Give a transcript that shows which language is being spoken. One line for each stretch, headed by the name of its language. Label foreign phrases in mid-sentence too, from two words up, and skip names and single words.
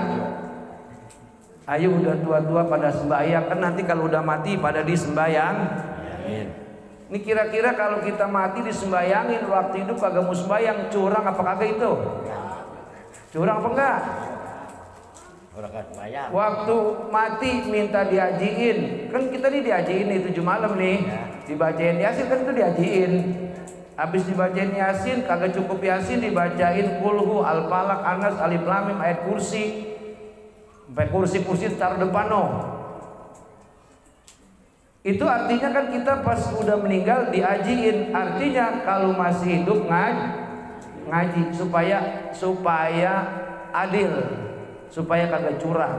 Betawi: Ayo udah tua-tua pada sembahyang, kan nanti kalau udah mati pada disembahyang. Amin. Ini kira-kira kalau kita mati disembayangin, waktu hidup kagak mau sembayang, curang apa kagak itu? Curang apa enggak? Waktu mati minta diajiin, kan kita nih diajiin nih 7 malam nih, dibacain Yasin kan itu diajiin. Habis dibacain Yasin kagak cukup Yasin, dibacain Kulhu, Al-Falaq, Anas, Alif Lam Mim, ayat kursi, sampai kursi taruh depan no. Itu artinya kan kita pas udah meninggal diajiin. Artinya kalau masih hidup ngaji supaya adil, supaya kagak curang.